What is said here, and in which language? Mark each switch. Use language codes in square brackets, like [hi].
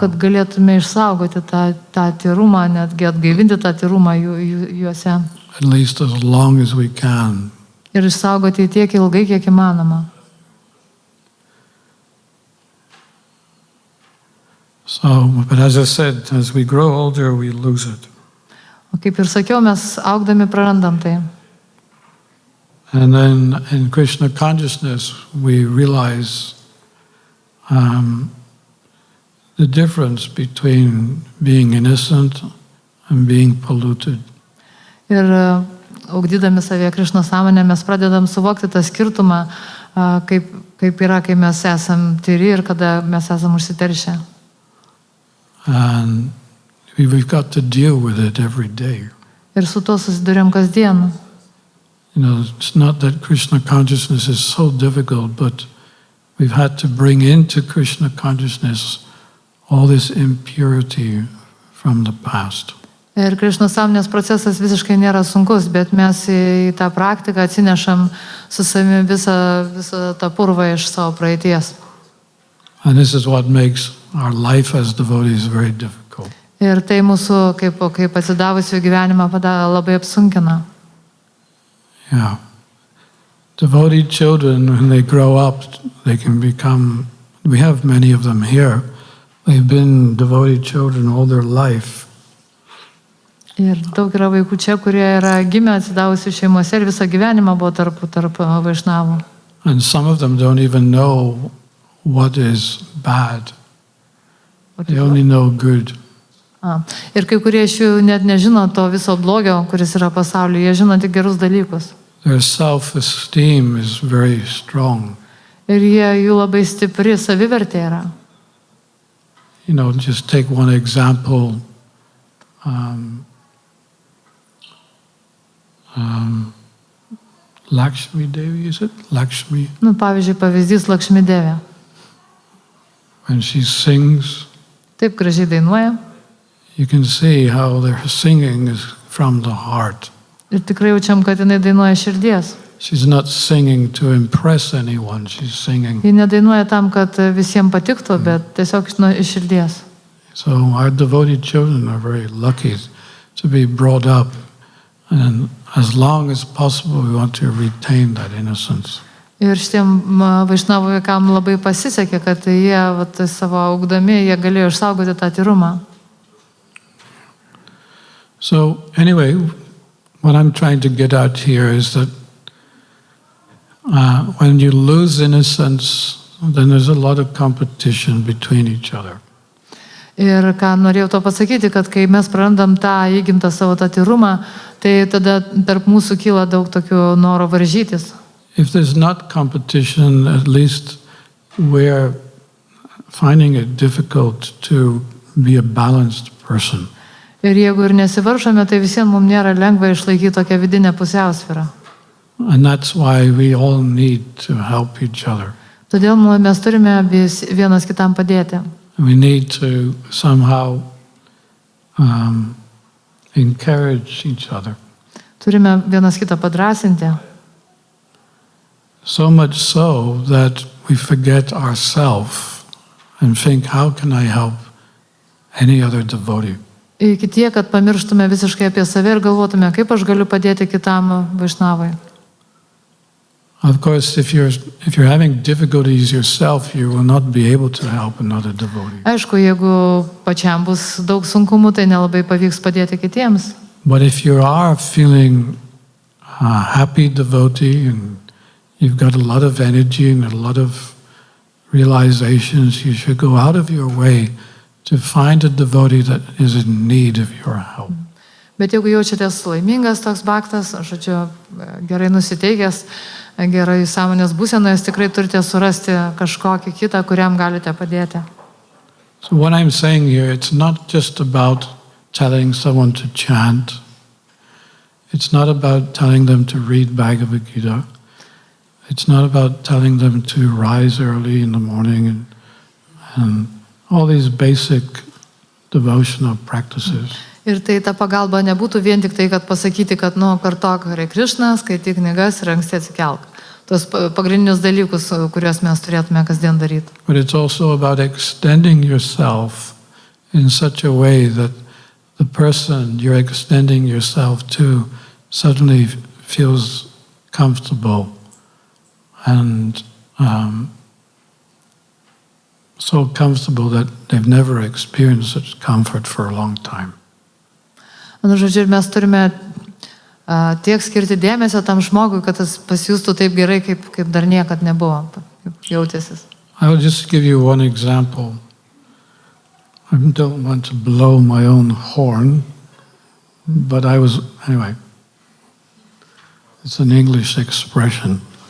[lt] Kad galėtume išsaugoti tą tyrumą, netgi atgaivinti tą tyrumą juose. [en] At least as long as we can. [lt] Ir išsaugoti tiek ilgai, kiek įmanoma. [en] So, but as I said, as we grow older, we lose it. [lt] O kaip ir sakiau, mes augdami prarandam tai. [en] And then in Krishna Consciousness, we realize the difference between being innocent and being polluted. [lt] Ir augdydami savyje Krišnos sąmonę, mes pradedam suvokti tą skirtumą, kaip yra, kai mes esam tyri ir kada mes esam užsiteršę. [en] And we've got to deal with it every day. [lt] Ir su to susiduriam kasdien. [en] You know, it's not that Krishna Consciousness is so difficult, but we've had to bring into Krishna Consciousness all this impurity from the past. [lt] Ir Krišnos sąmonės procesas visiškai nėra sunkus, bet mes į tą praktiką atsinešam su savimi visą tą purvą iš savo praeities. [en] And this is what makes our life as devotees very difficult. [lt] Ir tai mūsų kaip atsidavusių gyvenimą labai apsunkina. [en] Yeah. Devotee children, when they grow up, they can become, we have many of them here, they've been devotee children all their life. [lt] Ir daug yra vaikų čia, kurie yra gimę atsidavusių šeimose ir visą gyvenimą buvo tarp vaišnavų. [en] And some of them don't even know what is bad. They only know good. [lt] Ir kai kurie iš jų net nežino to viso blogio, kuris yra pasaulyje, jie žino tik gerus dalykus. [en] Their self-esteem is very strong. [lt] Ir jų labai stipri savivertė yra. [en] You know, just take one example. Lakshmi Devi, is it? Lakshmi. [lt] Pavyzdžiui, pavyzdys Lakshmi Devė. [en] When she sings, [lt] Taip gražiai dainuoja. [en] you can see how their singing is from the heart. [lt] Ir tikrai jaučiam, kad jinai dainuoja širdies. [en] She's not singing to impress anyone. She's singing. [lt] Ji nedainuoja tam, kad visiems patiktų, bet tiesiog iš širdies. [en] So our devotee children are very lucky to be brought up, and as long as possible we want to retain that innocence. [lt] Ir šitiem vaišnavų vaikam labai pasisekė, kad jie savo augdami, jie galėjo išsaugoti tą tyrumą. [en] So anyway, what I'm trying to get at here is that when you lose innocence, then there's a lot of competition between each other. [lt] Ir ką norėjau to pasakyti, kad kai mes prarandam tą įgimtą savo tą tyrumą, tai tada tarp mūsų kyla daug tokių noro varžytis. [en] If there's not competition, at least we're finding it difficult to be a balanced person. [lt] Ir jeigu ir nesivaržome, tai visiems mums nėra lengva išlaikyti tokią vidinę pusiausvyrą. [en] And that's why we all need to help each other. [lt] Todėl mes turime vienas kitam padėti. [en] We need to somehow encourage each other. [lt] Turime vienas kitą padrasinti. [en] So much so that we forget ourselves and think, how can I help any other devotee? [lt] Iki tiek, kad pamirštume visiškai apie save ir galvotume, kaip aš galiu padėti kitam vaišnavui. [en] Of course, if you're having difficulties yourself, you will not be able to help another devotee. [lt] Aišku, jeigu pačiam bus daug sunkumų, tai nelabai pavyks padėti kitiems. [en] But if you are feeling a happy devotee and you've got a lot of energy and a lot of realizations, you should go out of your way to find a devotee that is in need of your help. [lt] Bet jeigu jaučiatės laimingas toks bhaktas, žodžiu, gerai nusiteikęs, gerai sąmonės būsenoje, jūs tikrai turite surasti kažkokį kitą, kuriam galite padėti. [en] So what I'm saying here, it's not just about telling someone to chant. It's not about telling them to read Bhagavad-gita. It's not about telling them to rise early in the morning and all these basic devotional practices. [lt] Ir tai ta pagalba nebūtų vien tik tai, kad pasakyti, kad kartok Hare Krishna, skaityk knygas ir anksti atsikelk. Tos pagrindinius dalykus, kuriuos mes turėtume kasdien daryti. [en] But it's also about extending yourself in such a way that the person you're extending yourself to suddenly feels comfortable and so comfortable that they've never experienced such comfort for a long time. [lt] Žodžiu, mes turime tiek skirti dėmesio tam žmogui, kad jis pasijustų taip gerai, kaip dar niekad nebuvo, kaip jautėsis. [en] I will just give you one example. I don't want to blow my own horn, but anyway, it's an English expression.